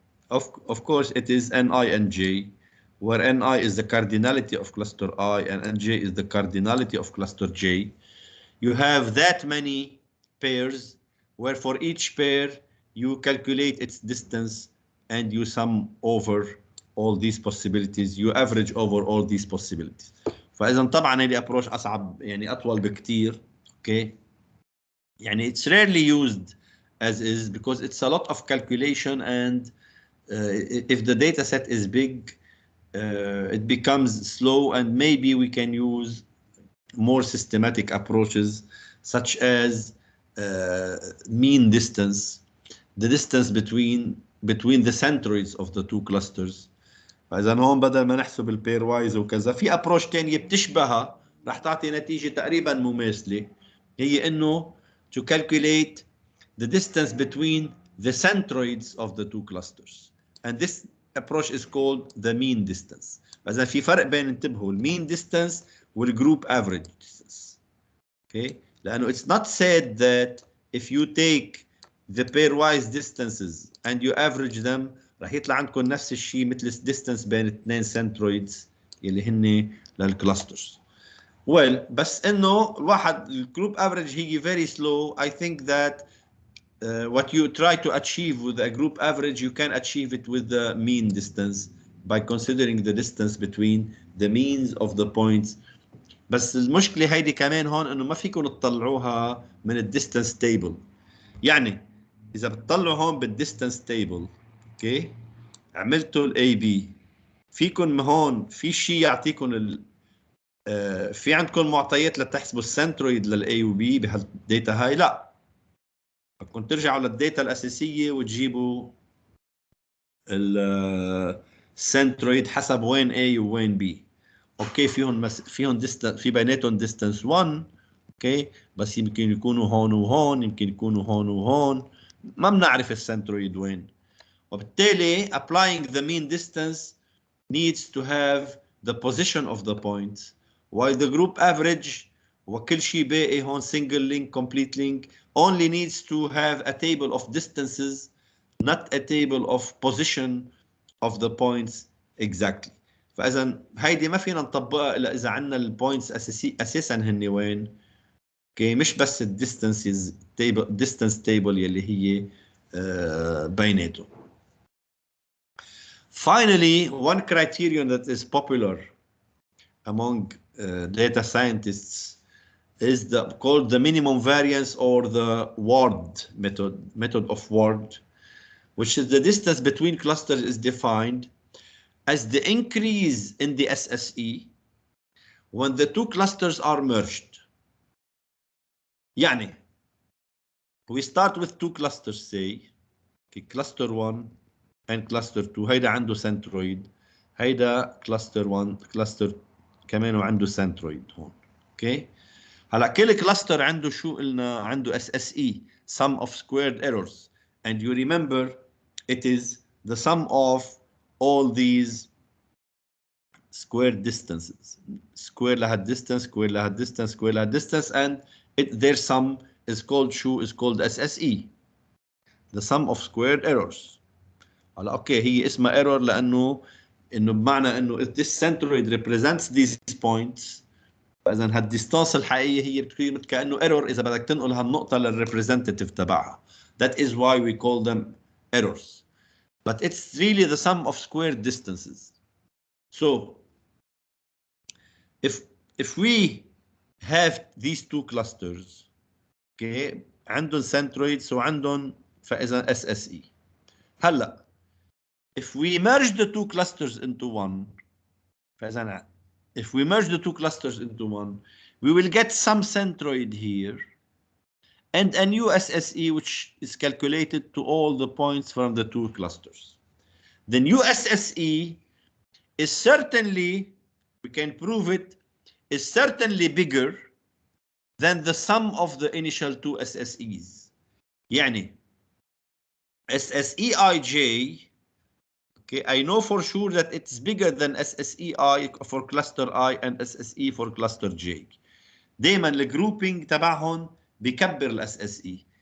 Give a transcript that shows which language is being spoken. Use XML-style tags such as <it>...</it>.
<en>Of course, it is Ni and J, where Ni is the cardinality of cluster I and Nj is the cardinality of cluster J. You have that many pairs, where for each pair you calculate its distance and you sum over all these possibilities, you average over all these possibilities.</en> <ar>فإذا طبعا هذه approach أصعب يعني أطول بكتير.</ar> <en>Okay, يعني it's rarely used as is because it's a lot of calculation and if the data set is big, it becomes slow and maybe we can use more systematic approaches such as mean distance, the distance between the centroids of the two clusters.</en> <ar>فإذا هون بدل ما نحسب البير وايز وكذا في ابروش ثانيه بتشبهها رح تعطي نتيجه تقريبا مماثله هي انه</ar> <en>to calculate the distance between the centroids of the two clusters and this approach is called the mean distance.</en> <ar>فإذا في فرق بين انتبهوا المين distance والجروب average distance.</ar> <en>Okay, لأنه it's not said that if you take the pairwise distances and you average them</en> <ar>راح يطلع عندكم نفس الشيء مثل الديستانس بين اثنين سنترويدز اللي هن للكلاسترز. well بس انه الواحد الجروب افريج هي</ar> <en>very slow. I think that what you try to achieve with a group average you can achieve it with the mean distance by considering the distance between the means of the points.</en> <ar>بس المشكله هيدي كمان هون انه ما فيكم تطلعوها من الديستانس تيبل. يعني اذا بتطلعوا هون بالديستانس تيبل اوكي عملتوا الاي بي فيكم هون في شيء يعطيكم في عندكم معطيات لتحسبوا السنترويد للاي وبي بهالداتا هاي؟ لا، بدكم ترجعوا للداتا الاساسيه وتجيبوا السنترويد حسب وين A ووين B. اوكي فيهم ديستانس في بيناتهم ديستانس 1 اوكي بس يمكن يكونوا هون وهون يمكن يكونوا هون وهون ما بنعرف السنترويد وين.</ar> <en>وبالتالي applying the mean distance needs to have the position of the points while the group average</en> <ar>وكل شيء باقي هون</ar> <en>single link complete link only needs to have a table of distances not a table of position of the points exactly.</en> <ar>فاذا هيدي ما فينا نطبقها الا اذا عندنا البوينتس اساسا هن وين. اوكي مش بس الديستانسز تيبل distance table يلي هي بيناتهم.</ar> <en>Finally, one criterion that is popular among data scientists is called the minimum variance or the Ward method of Ward, which is the distance between clusters is defined as the increase in the SSE when the two clusters are merged. يعني we start with two clusters, say cluster 1 and cluster 2.</en> <ar>هيدا عنده centroid, هيدا cluster 1 cluster كمان وعنده centroid هون. اوكي هلا كل كلاستر عنده شو قلنا؟ عنده</ar> <en>SSE, sum of squared errors, and you remember it is the sum of all these squared distances. Square لها distance, square لها distance, square لها distance, and their sum is called شو؟ is called SSE, the sum of squared errors.</en> <ar>هلا اوكي هي اسمها error لانه بمعنى انه</ar> <en>if this centroid represents these points</en> <ar>فاذا هالديستانس الحقيقيه هي بتكون كانه ايرور اذا بدك تنقل هالنقطه للريبريزنتيف تبعها.</ar> <en>That is why we call them errors. But it's really the sum of square distances. So if we have these two clusters, okay, عندهم centroids</en> <ar>وعندهم فاذا</ar> <en>SSE. هلا if we merge the two clusters into one فاذا if we merge the two clusters into one, we will get some centroid here and a new SSE which is calculated to all the points from the two clusters. The new SSE is certainly, we can prove it, is certainly bigger than the sum of the initial two SSEs. يعني SSEij, okay, I know for sure that it's bigger than SSEi for cluster I and SSE for cluster J.</en> <ar>دايما الجروبينج تبعهم بكبر ال SSE.</ar>